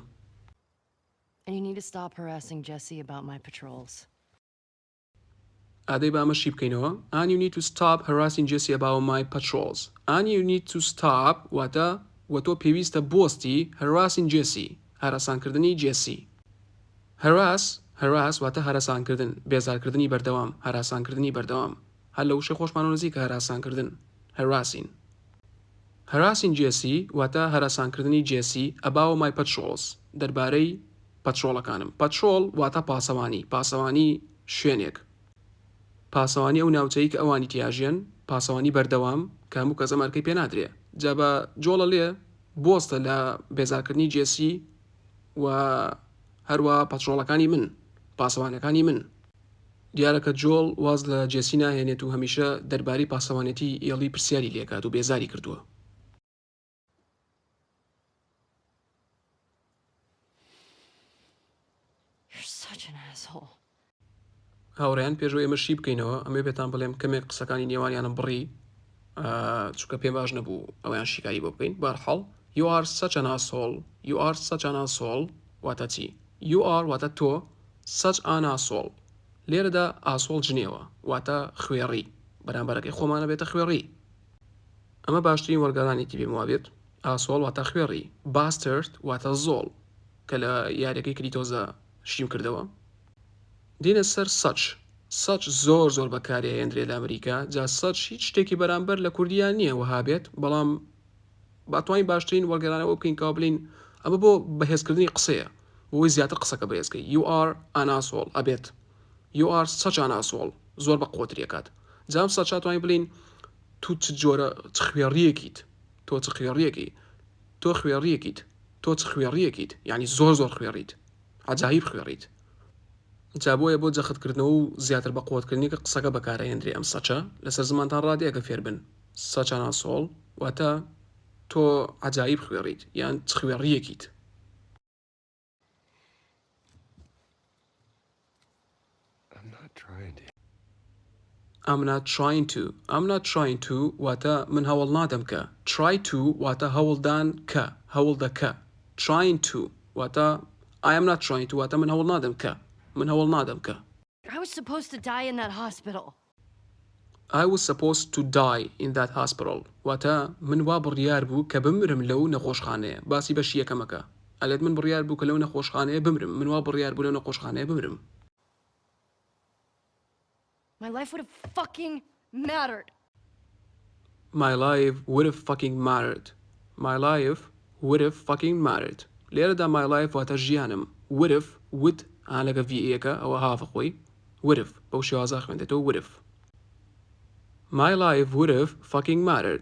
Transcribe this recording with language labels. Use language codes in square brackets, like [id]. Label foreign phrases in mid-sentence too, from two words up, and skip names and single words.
[en] And you need to stop harassing Jesse about my patrols. [ckb] ئادەی بە ئەمەشی بکەینەوە. [en] And you need to stop harassing Jesse about my patrols. And you need to stop [ckb] واتە وەتۆ پێویستە بۆستی [en] harassing Jesse هەراسانکردنی Jesse. [ckb] harass واتە هەراسانکردن بێزارکردنی بەردەوام هەراسانکردنی بەردەوام هەر لە وشەی خۆشمان نزیکە هەراسانکردن harassing Jesse واتە هەراسانکردنی Jesse [en] about my patrols [ckb] دەربارەی پەترۆڵەکانم. پەترۆڵ واتە پاسەوانی شوێنێک. پاسەوانی ئەو ناوچەی کە ئەوانی تیاژێن پاسەوانی بەردەوام کە هەموو کەس ئەمەرکەی پێ نادرێ. جا بە جۆڵە لێ بۆستە لە بێزارکردنی Jesse و هەروە پەترۆڵەکانی من پاسەوانەکانی من. دیارەکە جۆڵ واز لە Jesse ناهێنێت و هەمیشە دەربارەی پاسەوانێتی ئێڵی پرسیاری لێکات و بێزاری کردووە. [en] You're such an asshole. [ckb] هاوڕێیان پێشەوە ئێمەشی بکەینەوە ئەمێ بێتان بڵێم کەمێک قسەکانی نێوانیانم بڕی چونکە پێم باش نەبوو ئەویان شیکاری بۆ بکەین. بەرحەڵ [en] you are such an asshole [ckb] واتە چی؟ [en] you are [ckb] واتە تۆ [en] such an asshole [ckb] لێرەدا ئاسۆڵ جنێوە واتە خوێڕی بەرامبەرەکەی خۆمانە بێتە خوێڕی. ئەمە باشترین وەرگەڕانێتی پێم وابێت. ئاسۆڵ واتە خوێڕی. bastard واتە زۆڵ کە لە یاریەکەی کریتۆزە شیم کردەوە. دینە سەر سەچ زۆر بەکاری هێندرێ لە ئەمریکا جا سەچ هیچ شتێکی بەرامبەر لە کوردیان نییە وەها بێت بەڵام باتوانین باشترین وەرگەڕانەوە بکەین کە بڵین ئەمە بۆ بەهێزکردنی قسەیە بۆی زیاتر قسەکە بەهێزکەی. [en] you are an asshole ئەبێت you are such an asshole [ckb] زۆر بە قوتریەکات. جام سەچ توانین بڵین تو چ جۆرە چ خوێڕیەکیت تۆ چ خوێڕیەکی تۆ خوێڕیەکیت تۆ چ خوێڕیەکیت یعنی زۆر خوێڕیت عجایب خوێڕیت جا بۆیە بۆ جەختکردنەوە و زیاتر بە قوتکردنی کە قسەکە بەکارهێنرێ ئەم سەچە لەسەر زمانتان ڕادەیەکە فێر بن [en] such an asshole [ckb] واتە تۆ عجایب خوێڕیت یان چ خوێڕیەکیت [en] I'm not trying to. I'm not trying to [ckb] واتە من هەوڵ نادەم کە [en] try to [ckb] واتە هەوڵدان کە هەوڵ دەکە [en] trying to [ckb] واتە [en] I am not trying to [ckb] واتە من هەوڵ نادەم کە من هەوڵ نادەم کە [en] I was supposed to die in that hospital. I was supposed to die in that hospital [ckb] واتە من وا بڕیار بوو کە بمرم لەو نەخۆشخانەیە باسی بەشی یەکەمەکە ئەلێت من بڕیار بوو کە لەو نەخۆشخانەیە بمرم من وا بڕیار بوو لەو نەخۆشخانەیە بمرم [en] My life would have fucking mattered. My life would have fucking mattered. My life would have fucking mattered. لێرەدا my life [ckb] واتە ژیانم [en] would have would [ckb] لەگە VA-ەکە ئەوە هافە خۆی [en] would have [ckb] بەو شێوازە خوێندێتەوە [en] would have My life would have fucking mattered.